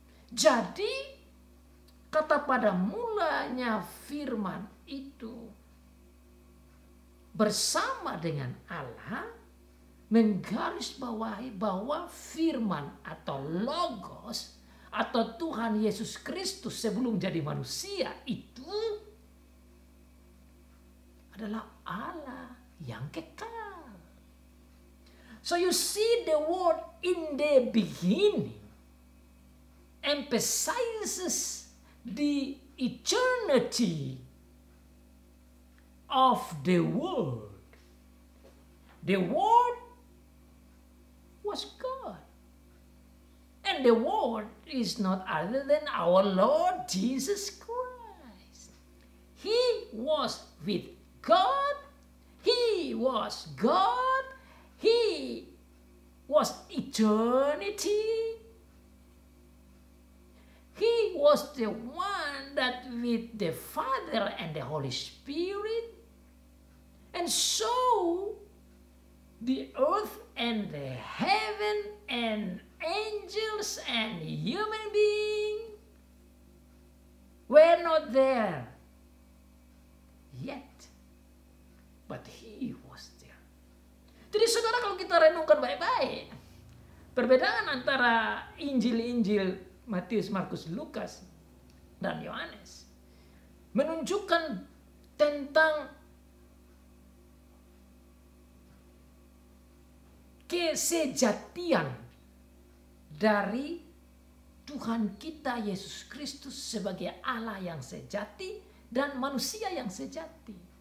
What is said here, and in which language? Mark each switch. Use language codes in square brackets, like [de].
[id] Jadi kata pada mulanya firman itu bersama dengan Allah menggarisbawahi bahwa firman atau logos atau Tuhan Yesus Kristus sebelum jadi manusia itu adalah Allah yang kekal. [en] So you see, the word in the beginning emphasizes the eternity of the Word. The Word was God. And the Word is not other than our Lord Jesus Christ. He was with God, He was God, He was eternity. He was the one that with the Father and the Holy Spirit. And so, the earth and the heaven and angels and human being were not there yet, but he was there. [id] Jadi saudara, kalau kita renungkan baik-baik, perbedaan antara Injil-Injil Matius, Markus, Lukas, dan Yohanes menunjukkan tentang kesejatian dari Tuhan kita Yesus Kristus sebagai Allah yang sejati dan manusia yang sejati.